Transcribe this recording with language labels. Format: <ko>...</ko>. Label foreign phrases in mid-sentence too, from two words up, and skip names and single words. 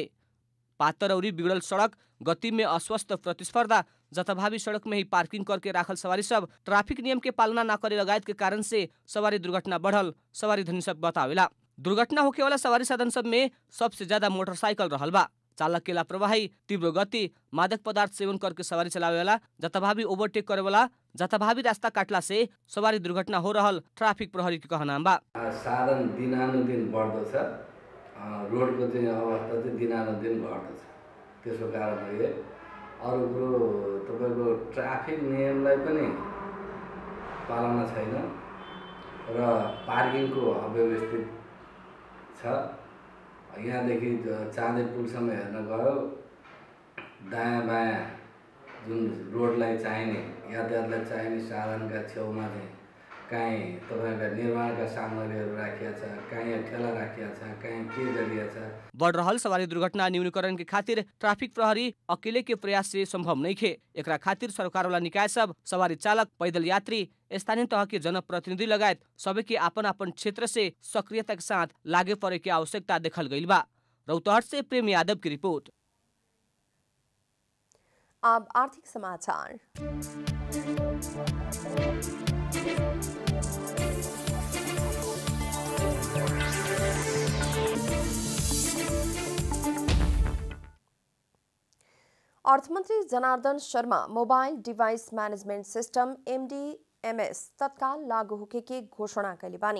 <bho>पातर और बिगड़ल सड़क, गति में अस्वस्थ प्रतिस्पर्धा, जथाभावी सड़क में ही पार्किंग करके राखल सवारी सब, ट्रैफिक नियम के पालना न करे लगायत के कारण से सवारी दुर्घटना बढ़ल सवारी धनी सब बतावेला। दुर्घटना होके वाला सवारी साधन सब में सबसे ज्यादा मोटरसाइकिल रहल बा। चालक के लापरवाही, तीव्र गति, मादक पदार्थ सेवन करके सवारी चलावे वाला, जथाभावी ओवरटेक करे वाला, जथाभावी रास्ता काटला से सवारी दुर्घटना हो रहल ट्राफिक प्रहरी के कहना बा।</bho> <ne>साधन दिनानुदिन बढ्दछ, रोडको चाहिँ अवस्था चाहिँ दिनानुदिन घट्दछ। त्यसको कारणले अरु कुरो तपाईको ट्राफिक नियमलाई पनि पालना छैन र पार्किङको अव्यवस्थित छ। यहाँदेखि चाँदे पुलसम्म हेर्न गयो, दायाँ बायाँ जुन रोडलाई चाहिने, यातायातलाई चाहिने साधनका छेउमा चाहिँ कहीँ तपाईका निर्माणका सामग्रीहरू राखिया छ, कहीँ ठेला राखिया छ, कहीँ के गरिया छ।</ne> <bho>बढ़ रहल सवारी दुर्घटना न्यूनीकरण के खातिर ट्रैफिक प्रहरी अकेले के प्रयास से संभव नहीं खे। एकरा खातिर सरकार वाला निकाय सब, सवारी चालक, पैदल यात्री, स्थानीय तह के जनप्रतिनिधि लगायत सबै के आपन आपन क्षेत्र से सक्रियता के साथ लागे पड़े की आवश्यकता देखल गइल बा। रौतहट से प्रेम यादव की रिपोर्ट। अब आर्थिक समाचार। अर्थमन्त्री जनार्दन शर्मा</bho> <en>mobile device management system</en> <bho>MDMS तत्काल लागू होके के घोषणा कैले बानी।</bho>